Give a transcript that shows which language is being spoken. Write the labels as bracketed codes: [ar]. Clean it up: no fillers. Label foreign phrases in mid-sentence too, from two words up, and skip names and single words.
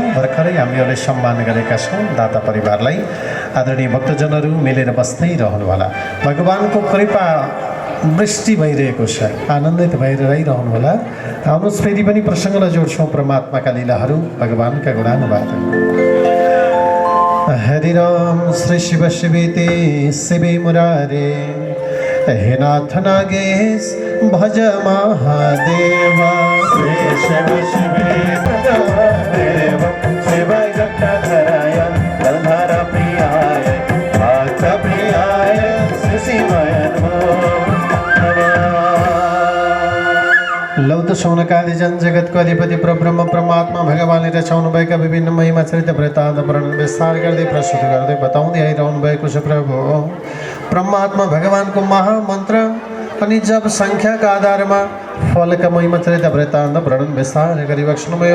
[ne] भर्खरै हामीहरूले सम्मान गरेका छौँ दाता परिवारलाई। आदरणीय भक्तजनहरू मिलेर बस्दै रहनुहोला। भगवानको कृपा वृष्टि भइरहेको छ, आनन्दित भएर रहिरहनु होला। आउनुहोस् फेरि पनि प्रसङ्गलाई जोड्छौँ परमात्माका लीलाहरू, भगवानका गुणानुवाद। [sa] हरि राम श्री शिव शिवेति शिवे मुरारे, हे नाथ नागेश भज महादेव। श्री शिव शिवे भज महादेव, शिव जटाधराय गंधर प्रियाय भक्त प्रियाय श्री शिवाय नमः। [ne] लौ त सौनकादि जन जगतको अधिपति परब्रह्म परमात्मा भगवानले रचाउनु भएका विभिन्न महिमा चरित्र वृत्तान्त वर्णन विस्तार गर्दै प्रस्तुत गर्दै बताउँदै आइरहनु भएको छ प्रभु। परमात्मा भगवानको महामन्त्र अनि जब सङ्ख्याका आधारमा फलका महिमा चरित्र वृत्तान्त वर्णन विस्तार गरी बक्सनुभयो।